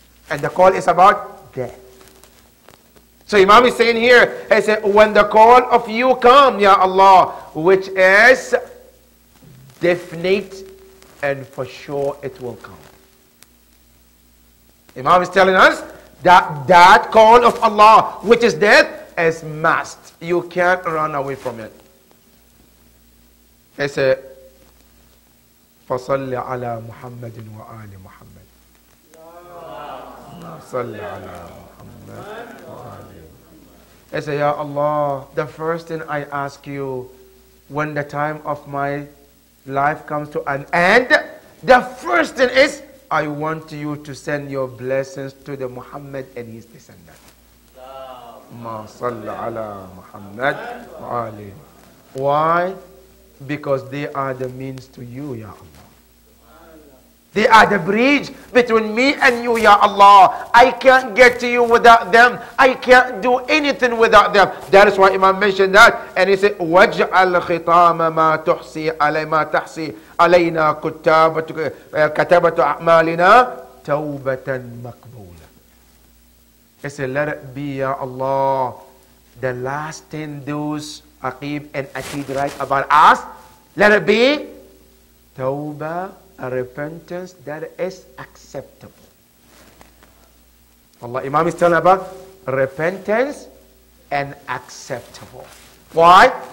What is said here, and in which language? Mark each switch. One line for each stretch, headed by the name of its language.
English: And the call is about death. So Imam is saying here, he said, when the call of you come, Ya Allah, which is definite and for sure it will come. Imam is telling us that that call of Allah, which is death, is must. You can't run away from it. He said,
Arabic: فَصَلِّ عَلَى مُحَمَّدٍ وَآلِ مُحَمَّدٍ. صَلِّ عَلَى مُحَمَّدٍ وَآلِ.
English: He said, Ya Allah, the first thing I ask you, when the time of my life comes to an end, the first thing is, I want you to send your blessings to the Muhammad and his descendants.
Arabic: Allahumma salli ala Muhammad wa ali. Why?
English: Because they are the means to you, Ya Allah. They are the bridge between me and you, Ya Allah. I can't get to you without them. I can't do anything without them. That is why Imam mentioned that. And he said,
Arabic: وَاجْعَلْ خِطَامَ مَا تُحْصِي عَلَيْ مَا تَحْصِي عَلَيْنَا كَتَبَةُ أَعْمَالِنَا تَوْبَةً مَقْبُولًا.
English: He said, let it be, Ya Allah, the last thing those Aqib and Atid write about us, let it be Tawbah, a repentance that is acceptable. Allah, Imam is telling about repentance and acceptable. Why?